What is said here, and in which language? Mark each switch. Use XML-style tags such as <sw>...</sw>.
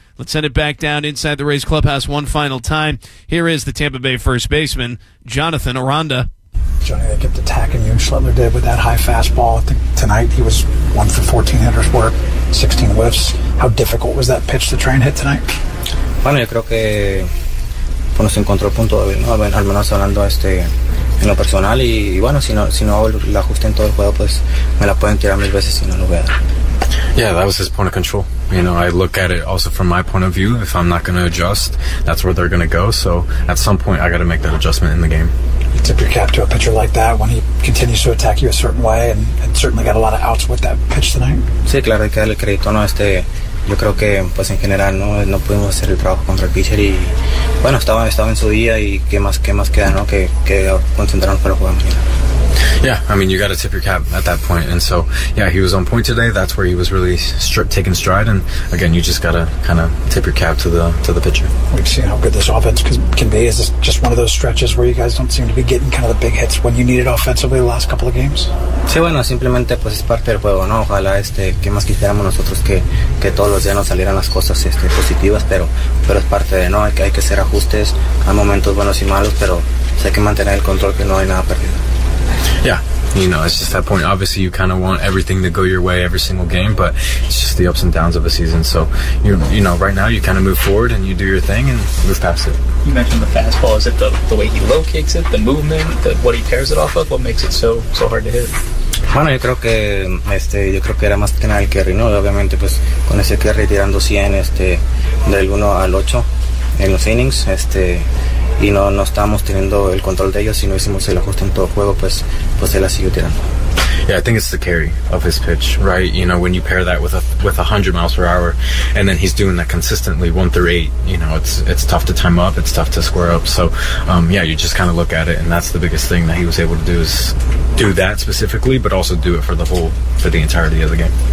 <en>Let's send it back down inside the Rays clubhouse one final time. Here is the Tampa Bay first baseman, Jonathan Aranda. Johnny, they kept attacking you, and Schlittler did with that high fastball. I think tonight he was 1-for-14 hitters work, 16 whiffs. How difficult was that pitch to try and hit tonight?</en> <es>Bueno, yo creo que bueno, se encontró el punto débil, ¿no? Al menos hablando en lo personal, y bueno, si no hago el ajuste en todo el juego, pues me la pueden tirar mil veces y no lo voy a dar.</es> <en>Yeah, that was his point of control. You know, I look at it also from my point of view. If I'm not going to adjust, that's where they're going to go. So at some point, I got to make that adjustment in the game. You tip your cap to a pitcher like that when he continues to attack you a certain way, and certainly got a lot of outs with that pitch tonight.</en> <es>Sí, claro, hay que darle crédito, ¿no? Yo creo que, pues en general, ¿no? No pudimos hacer el trabajo contra el pitcher y, bueno, estaba en su día y qué más queda, ¿no? Que concentrarnos para jugar mañana.</es> <en>Yeah, I mean, you got to tip your cap at that point. And so, yeah, he was on point today. That's where he was really taking stride. And again, you just got to kind of tip your cap to the pitcher. We've seen how good this offense can be. Is this just one of those stretches where you guys don't seem to be getting kind of the big hits when you need it offensively the last couple of games?</en> <es>Sí, bueno, simplemente pues es parte del juego, ¿no? Ojalá que más quisiéramos nosotros que todos los días nos salieran las cosas positivas, pero es parte de, ¿no? Hay que hacer ajustes. Hay momentos buenos y malos, pero hay que mantener el control que no hay nada perdido.</es> <en>Yeah, you know, it's just that point. Obviously, you kind of want everything to go your way every single game, but it's just the ups and downs of a season. So, you know, right now you kind of move forward and you do your thing and move past it. You mentioned the fastball. Is it the way he locates it, the movement, what he pairs it off of? What makes it so hard to hit?</en> <es>Bueno, yo creo que era más que nada el carry, ¿no? Obviamente, pues, con ese carry tirando 100, del 1 al 8 en los innings, y no estábamos teniendo el control de ellos, sino hicimos el ajuste en todo juego, pues él ha seguido tirando.</es> <en>Yeah, I think it's the carry of his pitch, right? You know, when you pair that with 100 miles per hour, and then he's doing that consistently 1-8, you know, it's tough to time up, it's tough to square up. So, yeah, you just kind of look at it, and that's the biggest thing that he was able to do is do that specifically, but also do it for the entirety of the game.</en>